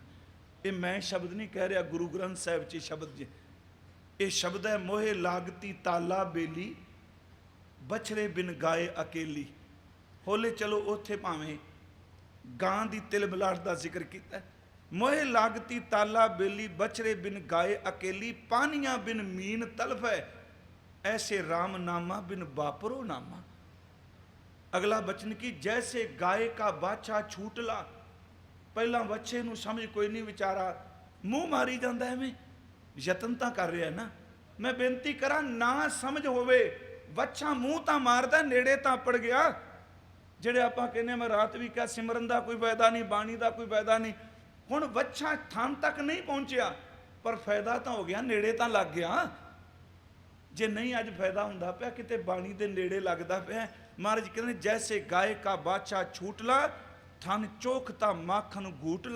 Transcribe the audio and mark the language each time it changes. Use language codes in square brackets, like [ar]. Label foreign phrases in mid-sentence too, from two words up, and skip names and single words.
[pa] ਇਹ ਮੈਂ ਸ਼ਬਦ ਨਹੀਂ ਕਹਿ ਰਿਹਾ, ਗੁਰੂ ਗ੍ਰੰਥ ਸਾਹਿਬ 'ਚ ਸ਼ਬਦ ਜੇ, ਇਹ ਸ਼ਬਦ ਹੈ, [hi] ਮੋਹੇ ਲਾਗਤੀ ਤਾਲਾ ਬੇਲੀ, ਬਛੜੇ ਬਿਨ ਗਾਏ ਅਕੇਲੀ। [pa] ਹੋਲੇ ਚਲੋ ਉੱਥੇ ਭਾਵੇਂ ਗਾਂ ਦੀ ਤਿਲ ਬਲਾਟ ਦਾ ਜ਼ਿਕਰ ਕੀਤਾ। [hi] ਮੋਹੇ ਲਾਗਤੀ ਤਾਲਾ ਬੇਲੀ, ਬਛੜੇ ਬਿਨ ਗਾਏ ਅਕੇਲੀ, ਪਾਨੀਆਂ ਬਿਨ ਮੀਨ ਤਲਫ ਹੈ, ऐसे राम नामा बिन बापरो नामा। अगला बचन की जैसे गाय का बाछा छूटला। [pa] ਪਹਿਲਾ ਬੱਚੇ ਨੂੰ ਸਮਝ ਕੋਈ ਨਹੀਂ, ਵਿਚਾਰਾ ਮੂੰਹ ਮਾਰੀ ਜਾਤਾ ਹੈ, ਮੈਂ ਯਤਨ ਤਾਂ ਕਰ ਰਹਾ ਨਾ। ਮੈਂ ਬੇਨਤੀ ਕਰਾ, ਨਾ ਸਮਝ ਹੋਵੇ, ਬੱਚਾ ਮੂੰਹ ਤਾਂ ਮਾਰਦਾ, ਨੇੜੇ ਤਾਂ ਪੜ ਗਿਆ। ਜਿਹੜੇ ਆਪਾਂ ਕਹਿੰਦੇ ਮੈਂ ਰਾਤ ਵੀ ਕਿਹਾ, ਸਿਮਰਨ ਦਾ ਕੋਈ ਫਾਇਦਾ ਨਹੀਂ, ਬਾਣੀ ਦਾ ਕੋਈ ਫਾਇਦਾ ਨਹੀਂ। ਹੁਣ ਬੱਚਾ ਥਾਂ ਤੱਕ ਨਹੀਂ ਪਹੁੰਚਿਆ, ਪਰ ਫਾਇਦਾ ਤਾਂ ਹੋ ਗਿਆ, ਨੇੜੇ ਤਾਂ ਲੱਗ ਗਿਆ। ਜੇ ਨਹੀਂ ਅੱਜ ਫਾਇਦਾ ਹੁੰਦਾ ਪਿਆ, ਕਿਤੇ ਬਾਣੀ ਦੇ ਨੇੜੇ ਲੱਗਦਾ ਪਿਆ। ਮਹਾਰਾਜ ਕਹਿੰਦੇ [hi] ਜੈਸੇ ਗਾਏ ਕਾ ਬਾਛਾ ਛੂਟਲਾ, ਥਨ ਚੋਖਤਾ ਮਾਖਣ ਗੂਟਲਾ।